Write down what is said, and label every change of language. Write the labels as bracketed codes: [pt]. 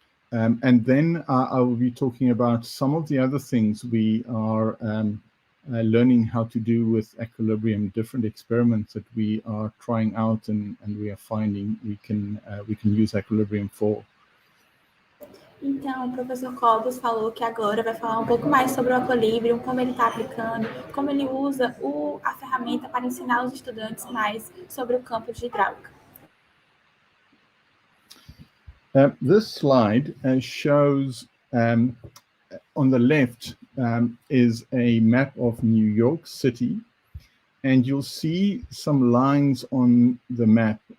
[en] And then I will be talking about some of the other things we are learning how to do with Aqualibrium, different experiments that we are trying out and we are finding we can use Aqualibrium for. [pt] Então, o professor Cobos falou que agora vai falar um pouco mais sobre o Aqualibrium, como ele está aplicando, como ele usa a ferramenta para ensinar os estudantes mais sobre o campo de hidráulica. [en] This slide shows, on the left is a map of New York City, and you'll see some lines on the map.